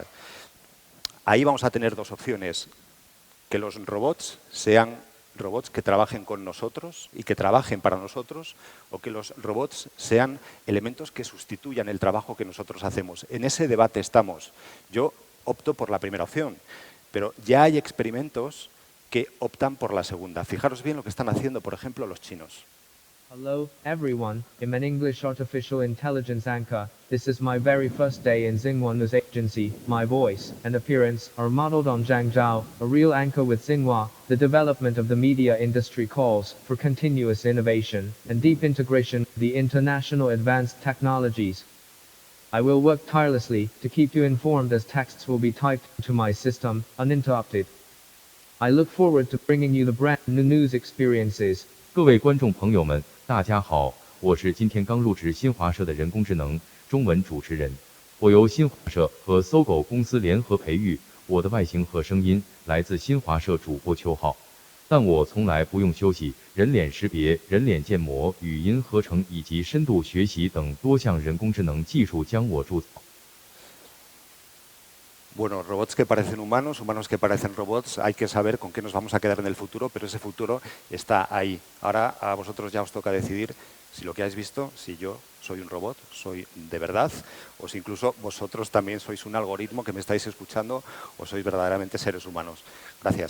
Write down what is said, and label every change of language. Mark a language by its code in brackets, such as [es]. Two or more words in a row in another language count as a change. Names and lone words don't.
[es] Ahí vamos a tener dos opciones, que los robots sean robots que trabajen con nosotros y que trabajen para nosotros, o que los robots sean elementos que sustituyan el trabajo que nosotros hacemos. En ese debate estamos. Yo opto por la primera opción, pero ya hay experimentos que optan por la segunda. Fijaros bien lo que están haciendo, por ejemplo, los chinos. [en] Hello, everyone. I'm an English artificial intelligence anchor. This is my very first day in Xinhua News Agency. My voice and appearance are modeled on Zhang Zhao, a real anchor with Xinhua. The development of the media industry calls for continuous innovation and deep integration of the international advanced technologies. I will work tirelessly to keep you informed as texts will be typed to my system, uninterrupted. I look forward to bringing you the brand new news experiences. [zh] 各位观众朋友们，大家好，我是今天刚入职新华社的人工智能中文主持人。我由新华社和搜狗公司联合培育，我的外形和声音来自新华社主播邱浩，但我从来不用休息人脸识别、人脸建模、语音合成以及深度学习等多项人工智能技术将我铸造。 [es] Bueno, robots que parecen humanos, humanos que parecen robots, hay que saber con qué nos vamos a quedar en el futuro, pero ese futuro está ahí. Ahora a vosotros ya os toca decidir si lo que habéis visto, si yo soy un robot, soy de verdad, o si incluso vosotros también sois un algoritmo que me estáis escuchando o sois verdaderamente seres humanos.